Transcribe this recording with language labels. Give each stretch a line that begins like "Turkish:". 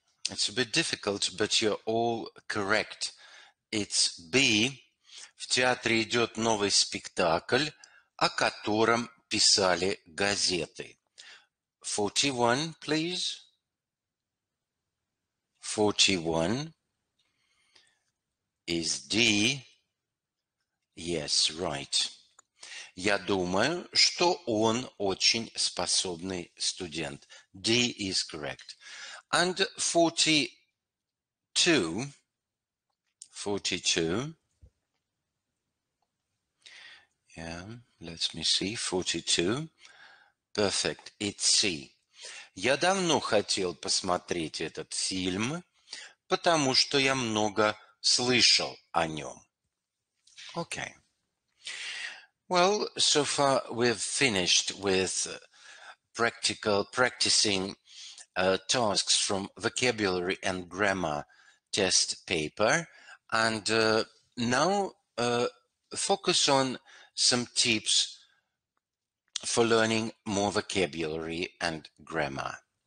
English: It's a bit difficult, but you're all correct. It's B.
Russian: В театре идет новый спектакль, о котором писали газеты.
English: 41, please. 41 is D. Yes, right.
Russian: Я думаю, что он очень способный студент.
English: D is correct. And 42. 42. Yeah, let me see. 42. Perfect. It's C.
Russian: Я давно хотел посмотреть этот фильм, потому что я много слышал о нем.
English: Okay. Well, so far we've finished with practicing tasks from vocabulary and grammar test paper, and now focus on some tips for learning more vocabulary and grammar.